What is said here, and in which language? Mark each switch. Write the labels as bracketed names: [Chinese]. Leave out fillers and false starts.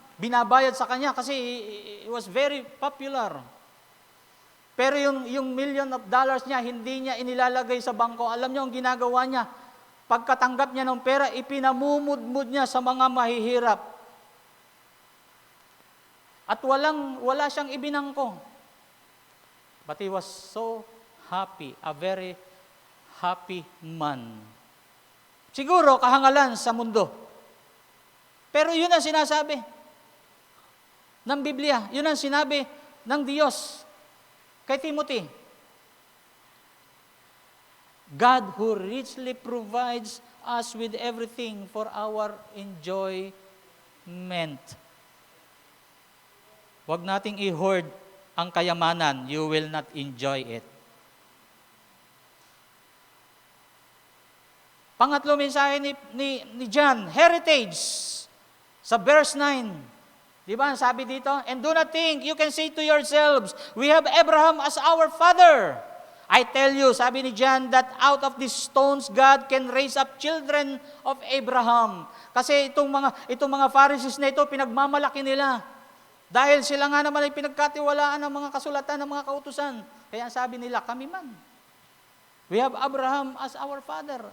[Filipino] Binabayad sa kanya kasi [English] he was very popular. [Filipino] Pero yung $1,000,000 niya, hindi niya inilalagay sa bangko. Alam niyo ang ginagawa niya? Pagkatanggap niya ng pera, ipinamumudmud niya sa mga mahihirap. At wala siyang ibinangko. [English] But he was so happy, a very happy man. [Filipino] Siguro kahangalan sa mundo. Pero yun ang sinasabi ng Biblia. Yun ang sinabi ng Diyos kay Timothy. [English] God who richly provides us with everything for our enjoyment. [Filipino] Huwag nating i-hoard ang kayamanan. [English] You will not enjoy it. [Filipino] Pangatlo mensahe ni John, heritage. Sa verse 9. Di ba? Sabi dito, [English] and do not think, you can say to yourselves, we have Abraham as our father. I tell you, [Filipino] sabi ni John, [English] that out of these stones, God can raise up children of Abraham. [Filipino] Kasi itong mga Pharisees na ito, pinagmamalaki nila. Dahil sila nga naman ay pinagkatiwalaan ng mga kasulatan ng mga kautusan. Kaya sabi nila, kami man. [English] We have Abraham as our father.